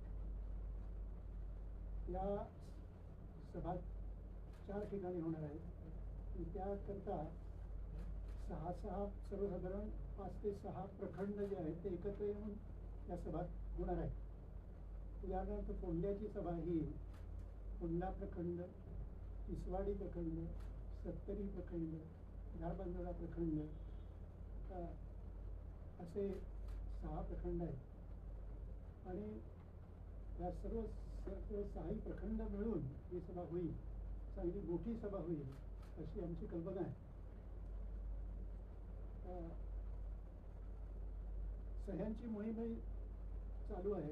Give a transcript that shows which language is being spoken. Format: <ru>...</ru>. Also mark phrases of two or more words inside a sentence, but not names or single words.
<mr>या सभा 4 ठिकाणी होणार आहेत. त्याकरता 6 सर्वसाधारण 5 ते 6 प्रखंड जे आहेत ते एकत्र येऊन या सभा होणार आहेत. उदाहरणार्थ फोंड्याची सभा ही फोंडा प्रखंड, तिसवाडी प्रखंड, सत्तरी प्रखंड, झारबंदरा प्रखंड असे 6 प्रखंड आहेत. आणि या सर्व 6ही प्रखंड मिळून ही सभा होईल. चांगली मोठी सभा होईल अशी आमची कल्पना आहे. सह्यांची मोहीम चालू आहे.</mr>